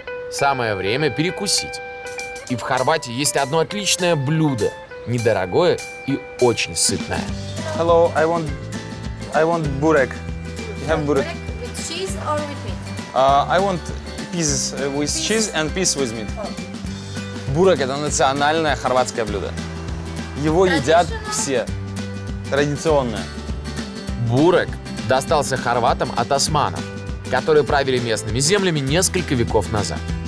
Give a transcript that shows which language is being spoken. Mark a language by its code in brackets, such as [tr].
[ru] Самое время перекусить. И в Хорватии есть одно отличное блюдо, недорогое и очень сытное. [en] Hello, I want burek. You have burek? With cheese or with meat? I want pieces with cheese and piece with meat. [ru] Бурек – это национальное хорватское блюдо. Его едят все. Традиционное. Бурек достался хорватам от османов, которые правили местными землями несколько веков назад.